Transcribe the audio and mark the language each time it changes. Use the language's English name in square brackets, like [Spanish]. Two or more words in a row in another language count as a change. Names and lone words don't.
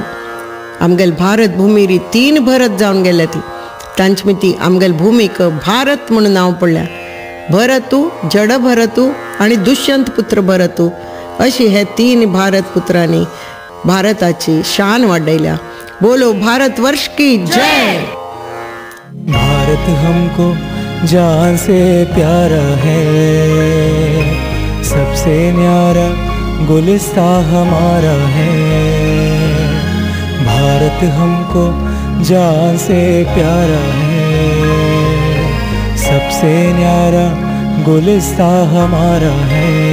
[Konkani] आमगेल भारत भूमी 3 भरत जावन गेल्या ती. तांची ती आमगेल भूमीक भारत म्हणून नांव पडल्या. भरतू, जड भरतू आणि दुष्यंत पुत्र भरतू अशी हे 3 भारत पुत्रांनी भारताची शान वाडयल्या. [Hindi] बोलो भारत वर्ष की जय. भारत हमको जान से प्यारा है, सबसे न्यारा गुलिस्तां हमारा है. भारत हमको जान से प्यारा है, सबसे न्यारा गुलिस्तां हमारा है.